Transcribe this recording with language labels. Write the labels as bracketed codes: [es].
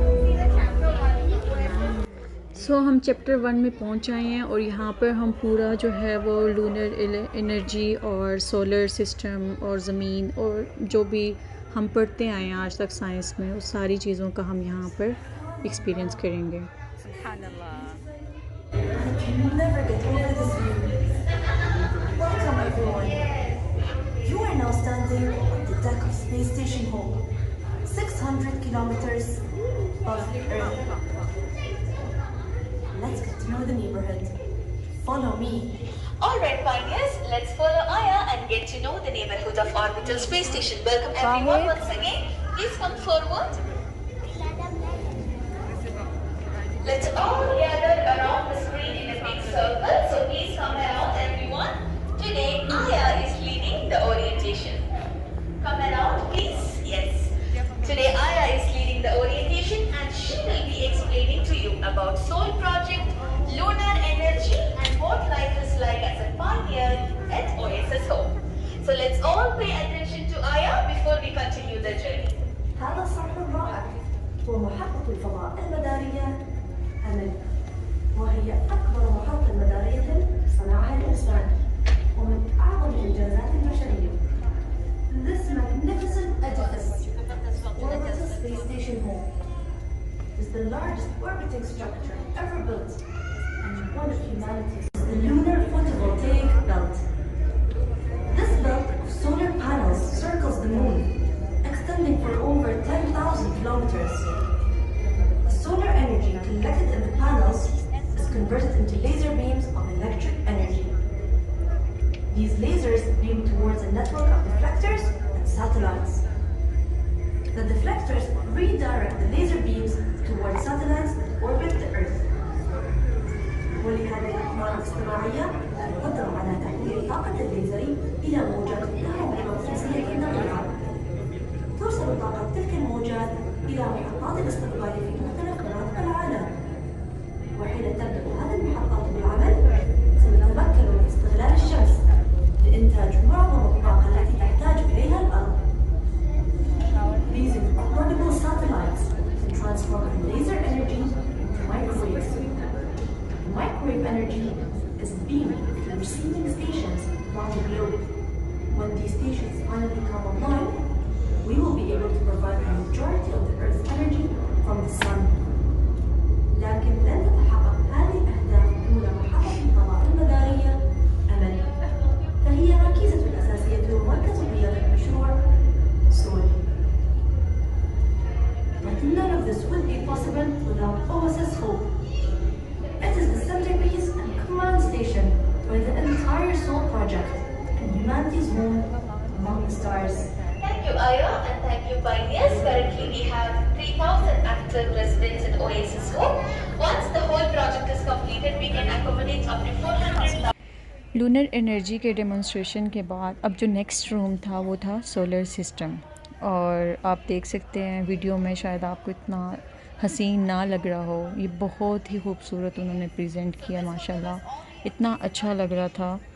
[hi] हम चैप्टर 1 में पहुंच आए हैं और यहाँ पर हम पूरा जो है वो लूनर एनर्जी और सोलर सिस्टम और ज़मीन और जो भी हम पढ़ते आए हैं आज तक साइंस में उस सारी चीज़ों का हम यहाँ पर एक्सपीरियंस करेंगे। [en] Never get over this view. Welcome everyone. You are now standing on the deck of Space Station Hope, 600 kilometers above Earth. Let's get to know the neighborhood. Follow me. Alright, pioneers, let's follow Aya and get to know the neighborhood of Orbital Space Station. Welcome everyone once again. Please come forward. Let's all gather around the screen in a big circle. So please come around everyone. Today, Aya is leading the orientation. Come around, please. Yes. Today, Aya is leading the orientation and she will be explaining to you about Soul Project, lunar energy and what life is like as a pioneer at OSS Hope. So let's all pay attention to Aya before we continue the journey. [ar] هذا صرح رائع هو محطة الفضاء المدارية أمل، وهي أكبر محطة مدارية صنعها الإنسان ومن أعظم الإنجازات البشرية. [en] This magnificent edifice, Orbital Space Station Home, is the largest orbiting structure ever built and one of humanity's the lunar photovoltaic belt. This belt of solar panels circles the moon, extending for over 10,000 kilometers. The solar energy collected in the panels is converted into laser beams of electric energy. These lasers beam towards a network of deflectors and satellites. The deflectors redirect the laser beams towards satellites that orbit the Earth. [ar] ولهذه الأقمار الاصطناعية القدرة على تحويل الطاقة الليزري إلى موجات كهرومغناطيسية دقيقة. توصل طاقة تلك الموجات إلى محطات الاستقبال في مختلف مناطق العالم. وحين تبدأ هذه المحطات بالعمل سنتمكن من استغلال الشمس لإنتاج معظم الطاقة التي تحتاج إليها الأرض. [en] These incredible satellites can transform laser energy into microwaves. Microwave energy is beamed to receiving stations around the globe. When these stations finally come online, we will be able to provide the majority of the Earth's energy from the sun. [ar] لكن لن تتحقق هذه الأهداف دون محطة الفضاء المدارية أمل، فهي الركيزة الأساسية ومركز قيادة مشروع سول. [en] But none of this would be possible without OSS Hope. It is the centerpiece and command station for the entire Soul Project and humanity's home among the stars. Thank you, Aya, and thank you, pioneers. Currently, we have 3,000 active to residents in Oasis Home. Once the whole project is completed, we can accommodate up to 400,000. [hi] Lunar energy के demonstration के बाद अब जो next room था वो था solar system. और आप देख सकते हैं वीडियो में, शायद आपको इतना हसीन ना लग रहा हो, ये बहुत ही खूबसूरत उन्होंने प्रेजेंट किया माशाल्लाह, इतना अच्छा लग रहा था।